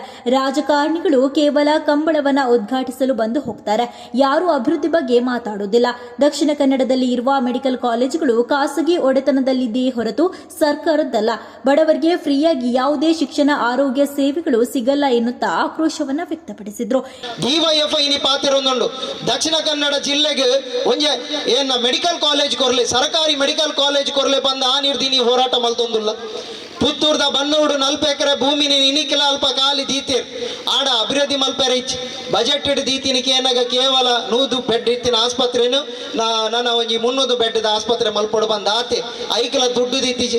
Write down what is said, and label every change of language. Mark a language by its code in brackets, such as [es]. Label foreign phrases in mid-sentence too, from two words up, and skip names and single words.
[kn] ರಾಜಕಾರಣಿಗಳು ಕೇವಲ ಕಂಬಳವನ್ನ ಉದ್ಘಾಟಿಸಲು ಬಂದು ಹೋಗ್ತಾರೆ, ಯಾರೂ ಅಭಿವೃದ್ಧಿ ಬಗ್ಗೆ ಮಾತಾಡುವುದಿಲ್ಲ. ದಕ್ಷಿಣ ಕನ್ನಡದಲ್ಲಿ ಇರುವ [en] medical colleges [kn] ಖಾಸಗಿ ಒಡೆತನದಲ್ಲಿದೆಯೇ ಹೊರತು ಸರ್ಕಾರದ್ದಲ್ಲ. ಬಡವರಿಗೆ ಫ್ರೀಯಾಗಿ ಯಾವುದೇ ಶಿಕ್ಷಣ ಆರೋಗ್ಯ ಸೇವೆಗಳು ಸಿಗಲ್ಲ ಎನ್ನುತ್ತಾ ಆಕ್ರೋಶವನ್ನ ವ್ಯಕ್ತಪಡಿಸಿದ್ರು. [tcy] ಡಿವೈಎಫ್ಐ ಪಾತಿರೊಂದುಂಡು ದಕ್ಷಿಣ ಕನ್ನಡ ಜಿಲ್ಲೆಗೆ ಒಂಜೆ ಏನ [en] medical college [tcy] ಕೊರ್ಲೆ, ಸರ್ಕಾರಿ [en] medical college [tcy] ಕೊರ್ಲೆ ಬಂದ ಆ ನಿರ್ದಿನಿ ಹೋರಾಟ ಮಲ್ತೊಂದುಲ್ಲ. ಪುತ್ತೂರ್ದ ಬನ್ನೂಡು 40 ಎಕರೆ ಭೂಮಿನಿ ಇನಿಕೆಲ ಅಲ್ಪ ಖಾಲಿ ದೀತಿರ್ ಆಡ ಅಭಿವೃದ್ಧಿ ಮಲ್ಪೆರ ಇಚ್ಚಿ ಬಜೆಟ್ ಇಡ್ ದೀತಿನಿಕೆ ಏನಾಗ ಕೇವಲ 100 ಬೆಡ್ ಇತ್ತಿನ ಆಸ್ಪತ್ರೆನು ನನ್ನ ಒಂಜಿ 300 ಬೆಡ್ ಆಸ್ಪತ್ರೆ ಮಲ್ಪೊಡು ಬಂದ ಆತೆ ಐಕಲ ದುಡ್ಡು ದೀತಿಜಿ.